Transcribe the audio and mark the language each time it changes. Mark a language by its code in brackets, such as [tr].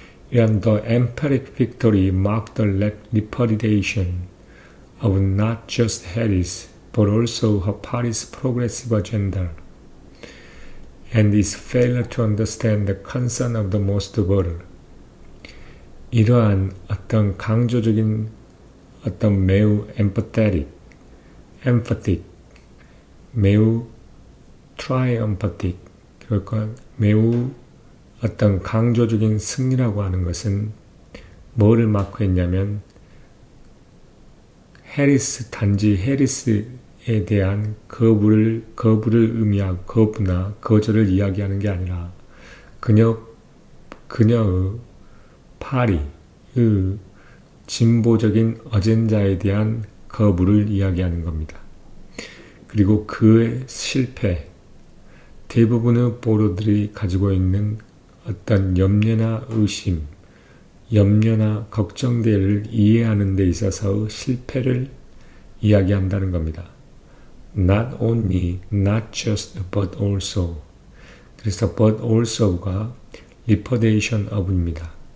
[ko] 이런 [en] the emphatic victory marked the repudiation of not just Harris, but also her party's progressive agenda, and its failure to understand the concern of the most vulnerable. [ko] 이러한 어떤 강조적인 어떤 매우 emphatic, 매우 triumphatic, 그러니까 매우 어떤 강조적인 승리라고 하는 것은 뭐를 마크했냐면 단지 해리스에 대한 거부를 의미하고 거부나 거절을 이야기하는 게 아니라 그녀의 파리의 진보적인 어젠다에 대한 거부를 이야기하는 겁니다. 그리고 그의 실패, 대부분의 보도들이 가지고 있는 어떤 염려나 의심, 염려나 걱정들을 이해하는 데 있어서 실패를 이야기한다는 겁니다. [en] Not only, not just, but also. [ko] 그래서 but also가 repudiation of입니다.